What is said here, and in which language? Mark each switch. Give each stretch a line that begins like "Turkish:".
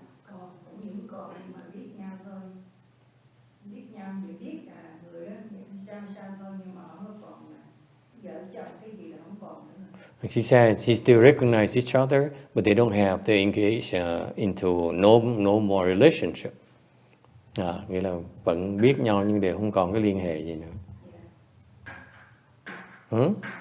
Vietnamese: Còn cũng những con mà biết nhau thôi, biết nhau chỉ biết là người đó sao thôi, nhưng mà không có còn là vợ chồng cái gì là không còn nữa.
English: She said she still recognize each other, but they don't have to engage into no more relationship.
Vietnamese: Nghĩa là vẫn biết nhau nhưng đều không còn cái liên hệ gì nữa.